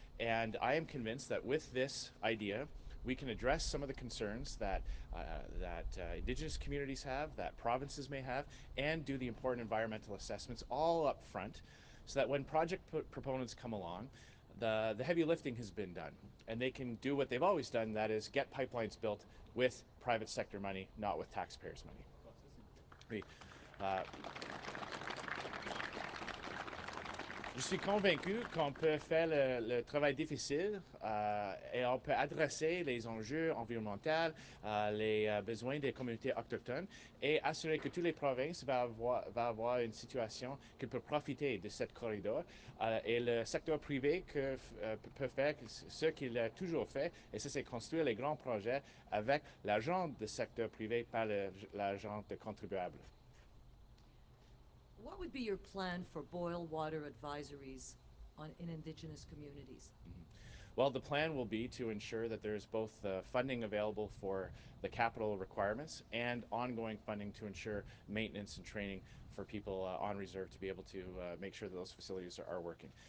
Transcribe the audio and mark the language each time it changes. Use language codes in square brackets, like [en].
[en] And I am convinced that with this idea, we can address some of the concerns that Indigenous communities have, that provinces may have, and do the important environmental assessments all up front, so that when project proponents come along, the heavy lifting has been done, and they can do what they've always done, that is get pipelines built with private sector money, not with taxpayers' money. [fr] Oui. Euh, Je suis convaincu qu'on peut faire le travail difficile et on peut adresser les enjeux environnementaux, les besoins des communautés autochtones et assurer que toutes les provinces vont avoir une situation qui peut profiter de cette corridor. Et le secteur privé peut faire ce qu'il a toujours fait, et ça c'est construire les grands projets avec l'argent du secteur privé, pas l'argent des contribuables. [en] What would be your plan for boil water advisories in Indigenous communities? Well, the plan will be to ensure that there's both funding available for the capital requirements and ongoing funding to ensure maintenance and training for people on reserve to be able to make sure that those facilities are working.